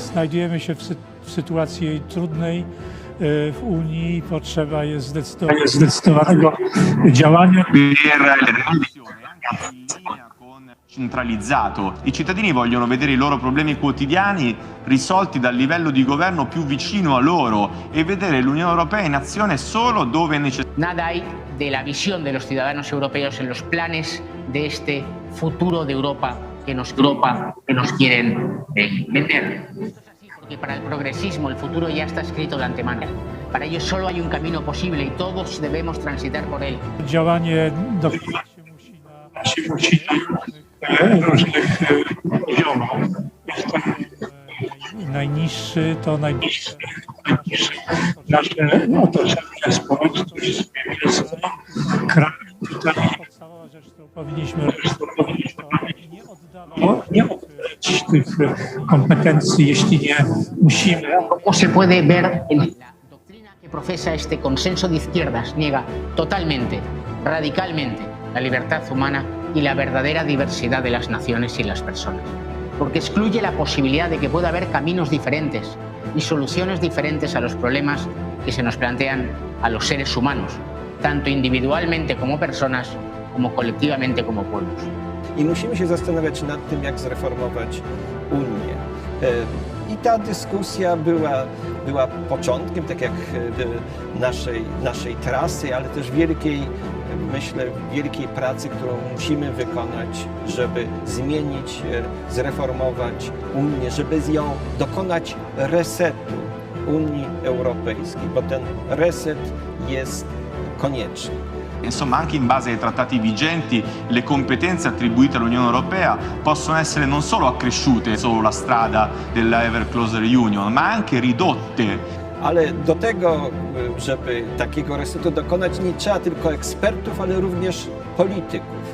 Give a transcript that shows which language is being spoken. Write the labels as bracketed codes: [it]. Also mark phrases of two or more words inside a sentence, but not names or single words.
[pl] Znajdujemy się w sytuacji trudnej w Unii, potrzeba jest zdecydowanego działania. [it] Centralizzato. I cittadini vogliono vedere i loro problemi quotidiani risolti dal livello di governo più vicino a loro e vedere l'Unione Europea in azione solo dove è necessario. [es] Nada hay de la visión de los ciudadanos europeos en los planes de este futuro de Europa que nos quieren vender. Porque para el progresismo el futuro ya está escrito de antemano. Para ello solo hay un camino posible y todos debemos transitar por él. [pl] Działanie dokonywać się musi na różnych poziomach. Najniższy to najniższy. Nasze otoczenie, społeczność, kraj. Tutaj podstawowa rzecz, którą powinniśmy robić, to nie oddać tych kompetencji, jeśli nie musimy. [es] Como se puede ver en la doctrina que profesa este consenso de izquierdas niega totalmente, radicalmente la libertad humana y la verdadera diversidad de las naciones y las personas, porque excluye la posibilidad de que pueda haber caminos diferentes y soluciones diferentes a los problemas que se nos plantean a los seres humanos, tanto individualmente como personas, como colectivamente como pueblos. [pl] I musimy się zastanawiać nad tym, jak zreformować Unię. I ta dyskusja była początkiem, tak jak naszej trasy, ale też wielkiej pracy, którą musimy wykonać, żeby zmienić, zreformować Unię, żeby dokonać resetu Unii Europejskiej, bo ten reset jest konieczny. [it] Insomma, anche in base ai trattati vigenti, le competenze attribuite all'Unione Europea possono essere non solo accresciute sulla strada della [en] ever closer union, [it] ma anche ridotte. [pl] Ale do tego, żeby takiego resetu dokonać, nie trzeba tylko ekspertów, ale również polityków.